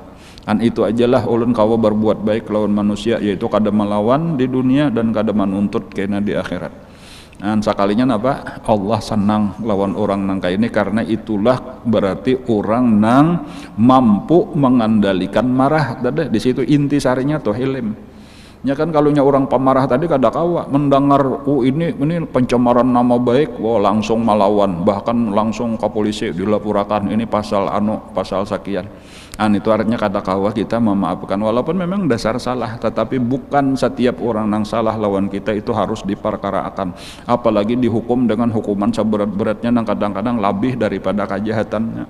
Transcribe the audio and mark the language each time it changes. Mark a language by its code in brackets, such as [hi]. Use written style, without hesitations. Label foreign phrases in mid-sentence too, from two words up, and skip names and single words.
[bjn] Dan itu ajalah ulun kawa berbuat baik lawan manusia, yaitu kada melawan di dunia dan kada menuntut kena di akhirat. [id] Dan sekalinya apa? [bjn] Allah senang lawan orang nang kayak ini, karena itulah berarti orang nang mampu mengendalikan marah. [id] Tadi di situ inti sarinya tuh hilm. [bjn] Ya kan, kalau orang pemarah tadi kada kawa mendengar ini pencemaran nama baik, langsung melawan, bahkan langsung ke polisi dilaporkan ini pasal pasal sekian. Itu artinya kada kawa kita memaafkan, walaupun memang dasar salah, tetapi bukan setiap orang nang salah lawan kita itu harus diperkarakan, apalagi dihukum dengan hukuman seberat-beratnya nang kadang-kadang lebih daripada kejahatannya.